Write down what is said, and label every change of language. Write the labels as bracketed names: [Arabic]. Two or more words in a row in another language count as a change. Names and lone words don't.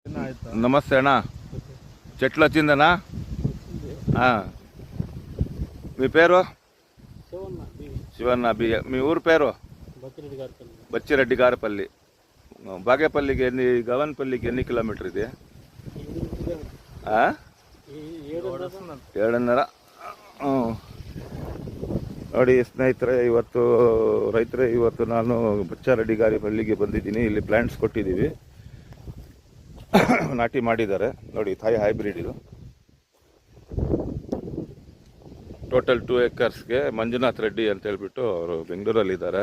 [Telugu] నమస్తే అన్న, చెట్లు వచ్చిందనా? మీ పేరు? శివన్న. మీ ఊరు పేరు? బచ్చిరెడ్డి గారిపల్లి. బాగేపల్లికి ఎన్ని, గవన్పల్లికి ఎన్ని కిలోమీటర్ ఇది? 7.5. [Kannada] ನೋಡಿ ಸ್ನೇಹಿತರೆ, ಇವತ್ತು ನಾನು ಬಚ್ಚಾರೆಡ್ಡಿ ಗಾರಿಪಲ್ಲಿಗೆ ಬಂದಿದ್ದೀನಿ. ಇಲ್ಲಿ ಪ್ಲಾಂಟ್ಸ್ ಕೊಟ್ಟಿದ್ದೀವಿ, ನಾಟಿ ಮಾಡಿದ್ದಾರೆ ನೋಡಿ. ಥಾಯ್ ಹೈಬ್ರಿಡ್ ಇದು. ಟೋಟಲ್ 2 acresಗೆ ಮಂಜುನಾಥ್ ರೆಡ್ಡಿ ಅಂತ ಹೇಳ್ಬಿಟ್ಟು ಅವರು ಬೆಂಗಳೂರಲ್ಲಿದ್ದಾರೆ.